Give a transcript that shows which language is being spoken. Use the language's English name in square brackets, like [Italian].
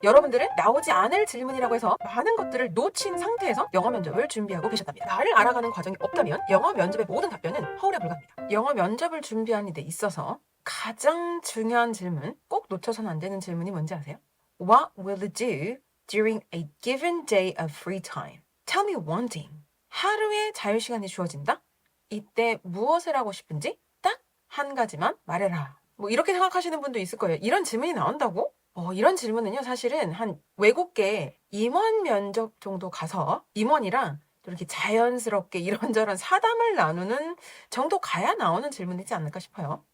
[Korean] 여러분들은 나오지 않을 질문이라고 해서 많은 것들을 놓친 상태에서 영어 면접을 준비하고 계셨답니다. 나를 알아가는 과정이 없다면 영어 면접의 모든 답변은 허울에 불과합니다. 영어 면접을 준비하는 데 있어서 가장 중요한 질문, 꼭 놓쳐서는 안 되는 질문이 뭔지 아세요? [English] What will you do during a given day of free time? Tell me one thing. [Korean] 하루의 자유시간이 주어진다? 이때 무엇을 하고 싶은지 딱 한 가지만 말해라. 뭐 이렇게 생각하시는 분도 있을 거예요. 이런 질문이 나온다고? 이런 질문은요, 사실은 한 외국계 임원 면접 정도 가서 임원이랑 이렇게 자연스럽게 이런저런 사담을 나누는 정도 가야 나오는 질문이지 않을까 싶어요.